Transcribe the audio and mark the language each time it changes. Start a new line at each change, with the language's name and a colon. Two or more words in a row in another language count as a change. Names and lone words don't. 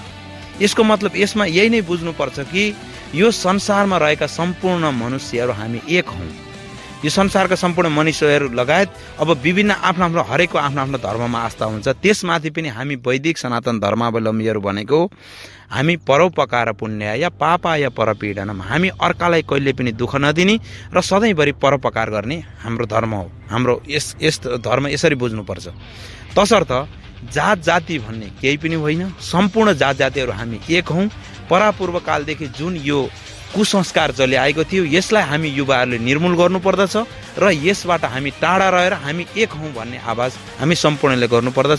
Nepali: यसको मतलब यसमा यही नै बुझ्नुपर्छ कि यो संसारमा रहेका सम्पूर्ण मनुष्यहरू हामी एक हौँ। यो संसारका सम्पूर्ण मनुष्यहरू लगायत अब विभिन्न आफ्नो आफ्नो हरेकको आफ्नो आफ्नो धर्ममा आस्था हुन्छ। त्यसमाथि पनि हामी वैदिक सनातन धर्मावलम्बीहरू भनेको हामी
Sanskrit: परोपकार पुण्याय पापाय परपीडनम,
Nepali: हामी अर्कालाई कहिले पनि दुःख नदिने र सधैँभरि परोपकार गर्ने हाम्रो धर्म हो। हाम्रो यस धर्म यसरी बुझ्नुपर्छ। तसर्थ जात जाति भन्ने केही पनि होइन, सम्पूर्ण जात जातिहरू हामी एक हौँ। परापूर्व कालदेखि जुन यो कुसंस्कार चलिआएको थियो, यसलाई हामी युवाहरूले निर्मूल गर्नुपर्दछ र यसबाट हामी टाढा रहेर हामी एक हौँ भन्ने आवाज हामी सम्पूर्णले गर्नुपर्दछ।